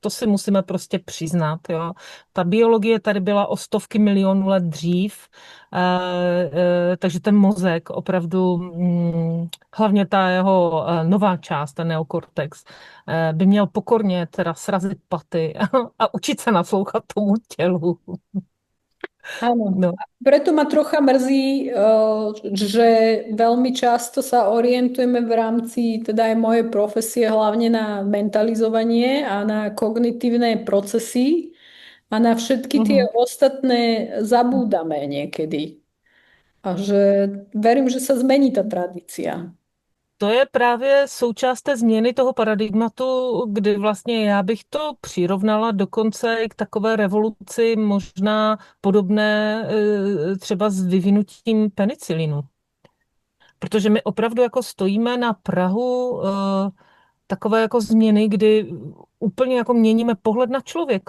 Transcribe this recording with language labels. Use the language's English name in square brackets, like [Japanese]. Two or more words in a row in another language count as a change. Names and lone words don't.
[Czech] To si musíme prostě přiznat, jo. Ta biologie tady byla o stovky milionů let dřív, takže ten mozek opravdu, hlavně ta jeho nová část, ten neokortex, by měl pokorně teda srazit paty a učit se naslouchat tomu tělu. [Slovak] Áno. No. Preto ma trocha mrzí, že veľmi často sa orientujeme v rámci teda aj mojej profesie hlavne na mentalizovanie a na kognitívne procesy a na všetky tie Mhm. ostatné zabúdame niekedy. A že verím, že sa zmení tá tradícia. [Czech] To je právě součást té změny toho paradigmatu, kdy vlastně já bych to přirovnala dokonce i k takové revoluci, možná podobné třeba s vyvinutím penicilinu. Protože my opravdu jako stojíme na prahu takové jako změny, kdy úplně jako měníme pohled na člověka.